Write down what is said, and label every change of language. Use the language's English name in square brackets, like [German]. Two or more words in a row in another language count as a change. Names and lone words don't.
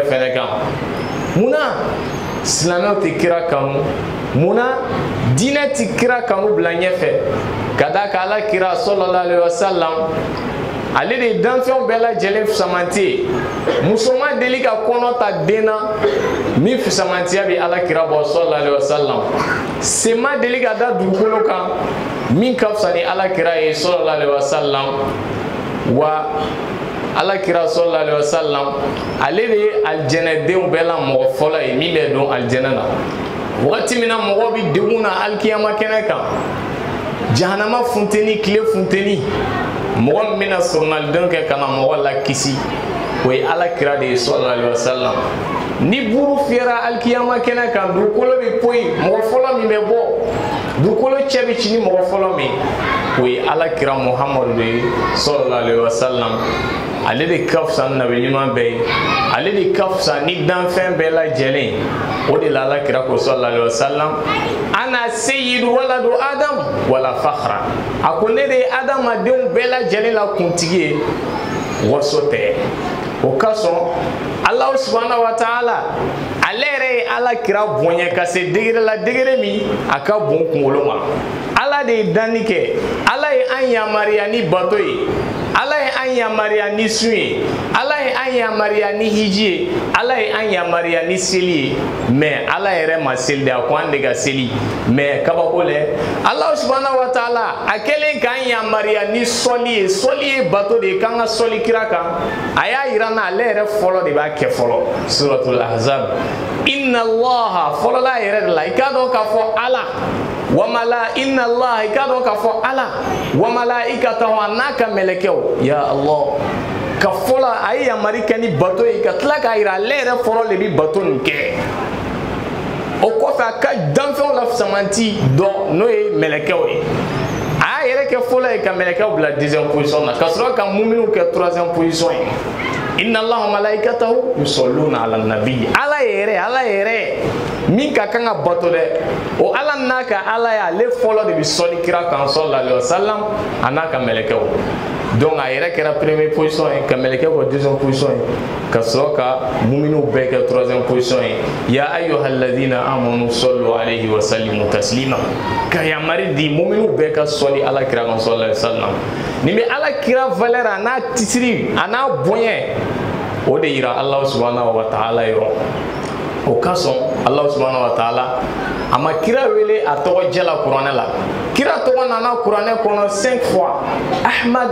[Bambara] fɛnɛ kan munna silamɛw tɛ kira kanu munna dinɛ tɛ kira kanu bila ɲɛfɛ ka d'a kan Ala kira [Arabic] صلى الله عليه وسلم [Bambara] ale de ye danfɛnw bɛɛ lajɛlen fusamanti ye muso ma deli ka kɔnɔ ta den na min fusamantiya bɛ Ala kira bɔ [Arabic] صلى الله عليه وسلم [Bambara] se ma deli ka da dugukolo kan min ka fisa ni Ala kira ye [Arabic] صلى الله عليه وسلم [Bambara] wa ala kira [Arabic] صلى الله عليه وسلم [Bambara] ale de aljana denw bɛɛ la mɔgɔ fɔlɔ ye min bɛ don aljana na wagati min na mɔgɔ bi degun na alikiyama kɛnɛ kan jahanama funteni tile funteni mɔgɔ min bɛna sɔrɔnalidenw kɛ ka na mɔgɔ la kisi o ye ala kira de ye [Arabic] صلى الله عليه وسلم [Bambara] ni buru fiyɛra alikiyama kɛnɛ kan dugukolo bi poyi mɔgɔ fɔlɔ min bɛ bɔ dugukolo cɛ bi ci ni mɔgɔ fɔlɔ min o ye ala kira muhamadu de ye [Arabic] صلى الله عليه وسلم [Bambara] ale de ka fisa ni nabi ɲuman bɛɛ ye ale de ka fisa ni danfɛn bɛɛ lajɛlen o de la ala kira ko [Arabic] صلى الله عليه وسلم أنا سيد ولد آدم ولا فخر [Bambara] a ko ne de ye adamadenw bɛɛ lajɛlen la kuntigi ye waso tɛ o ka sɔn ala [Arabic] سبحانه وتعالى [Bambara] ale yɛrɛ ye ala kira bonya ka se degere la degere min a ka bon kunkolo ma ala de ye danni kɛ ala ye an yamariya ni bato ye ala ye an yamariya ni sun ye ala ye an yamariya ni hiji ye ala ye an yamariya ni seli ye mais ala yɛrɛ ma seli de a ko an de ka seli mais kabako lɛ ala [Arabic] سبحانه وتعالى [Bambara] a kɛlen k'an yamariya ni sɔli ye bato de ye k'an ka sɔli kira kan a y'a yira na ale yɛrɛ fɔlɔ de b'a kɛ fɔlɔ [Arabic] سورة الأحزاب إن الله [Bambara] fɔlɔla yɛrɛ de la i k'a dɔn k'a fɔ ala wamala [Arabic] إن الله [Bambara] i k'a dɔn k'a fɔ [Arabic] الله وملائكته [Bambara] a n'a ka mɛlɛkɛw ya allah ka fɔlɔ a ye yamari kɛ ni bato ye ka tila k'a yira ale yɛrɛ fɔlɔ de bi bato nin kɛ o kɔfɛ a ka danfɛnw la fisamanti dɔ n'o ye mɛlɛkɛw ye a y'a yɛrɛ kɛ fɔlɔ ye ka mɛlɛkɛw bila 2e position na ka sɔrɔ ka muminw kɛ 3e position ye [Arabic] إن الله وملائكته يصلون على النبي [Bambara] ala yɛrɛ min ka kan ka bato dɛ o ala n'a ka ala ye ale fɔlɔ de bi sɔli kira kan [Arabic] صلى الله عليه وسلم [Bambara] a n'a ka mɛlɛkɛw donc a yɛrɛ kɛra 1e position ye ka mɛlɛkɛw kɛ 2e position ye ka sɔrɔ ka muminw bɛɛ kɛ 3e position ye [Arabic] يا أيها الذين آمنوا صلوا عليه وسلموا تسليما [Bambara] ka yamari di muminw bɛɛ ka sɔli ala kira kan [Arabic] صلى الله عليه وسلم [Bambara] ni bɛ ala kira valeur a n'a titiri a n'a bonya o de yira [Arabic] الله سبحانه وتعالى [Bambara] yɔrɔ o ka sɔn [Arabic] الله سبحانه وتعالى [Bambara] a ma kira wele a tɔgɔ jɛ la kuranɛ la kira tɔgɔ nana kuranɛ kɔnɔ 5 fois Ahmad